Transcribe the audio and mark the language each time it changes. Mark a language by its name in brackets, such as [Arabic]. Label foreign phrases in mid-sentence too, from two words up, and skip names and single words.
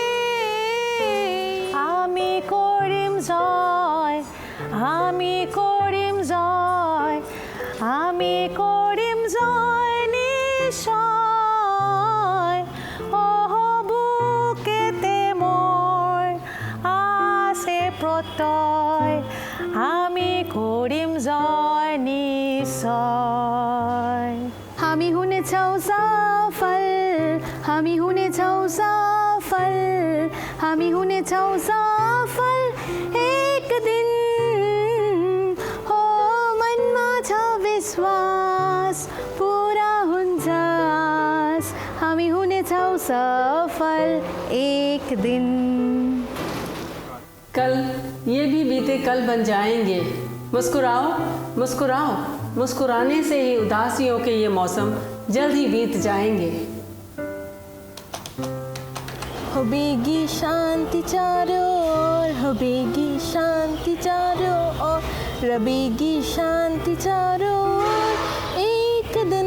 [Bangla] আমি করিম জয়, আমি করিম জয়, আমি করিম জয় নিশ্চয়। ওহ বুকেতে মোর আসে প্রত্যয়, আমি করিম জয় নিশ্চয়। [Nepali] हामी हुने छौँ सफल, हामी हुने छौँ सफल, हामी हुने छौँ सफल एक दिन। हो मनमा छ विश्वास पुरा हुन्छ, हामी हुने छौँ सफल एक दिन। [Hindi] कल ये भी बीते कल बन जाएंगे। मुस्कुराओ मुस्कुराओ, मुस्कुराने से ही उदासियों के ये मौसम जल्द ही बीत जाएंगे। होगी शांति चारों ओर, होगी शांति चारों ओर, रबेगी शांति चारों ओर एक दिन।